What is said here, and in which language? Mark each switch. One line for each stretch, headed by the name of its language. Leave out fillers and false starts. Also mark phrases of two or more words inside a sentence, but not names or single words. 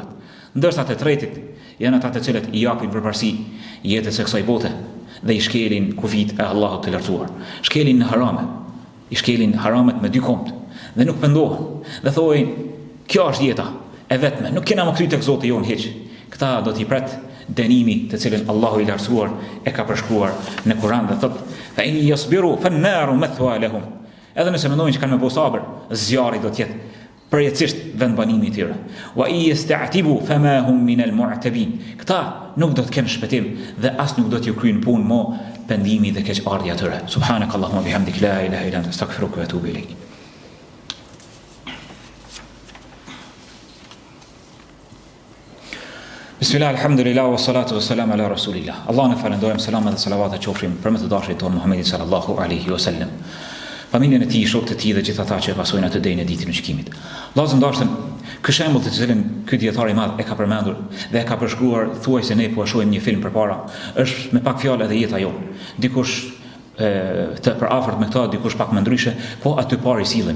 Albanian: Ndërsa të tretit janë ata të cilët i japin përparësi jetës së kësaj bote dhe i shkelin kufit e Allahut të lartësuar. Shkelin në harame, i shkelin haramet me dy komt dhe nuk pendohen dhe thojnë kjo është jeta e vetme, nuk kena më kry tek Zoti jon hiç. Këta do t'i pret dënimi të cilin Allahu i lartësuar e ka përshkruar në Kur'an dhe thot
Arabic: فإن يصبروا فالنار مثوى لهم.
Albanian: Edhe nëse mendojnë që kanë me bo sabër, zjarri do t'jetë përjetësisht vendbanimi i tyre.
Arabic: ويستعتبوا فما هم من المعتبين.
Albanian: Këta nuk do të kenë shpëtim dhe as nuk do t'ju kryejnë punë mo pendimi dhe keqardhja e tyre.
Arabic: سبحانك اللهم وبحمدك لا إله إلا أنت أستغفرك وأتوب إليك بسم الله الحمد لله والصلاة والسلام على رسول الله.
Albanian: Allah në falendojmë, salam dhe salavat e qofrim për më të dashrit tonë Muhammedin
Arabic: صلى الله عليه وسلم.
Albanian: Familjen e tij, shokët e tij dhe gjithë ata që pasojnë atë ditën e ditën e gjykimit. Vllazën dashëm, ky shembull të cilin ky dietar i madh e ka përmendur dhe e ka përshkruar thuajse ne po shohim një film përpara, është me pak fjalë edhe jeta jonë. Dikush të përafërt me këta, dikush pak më ndryshe, po aty parë i sillemi.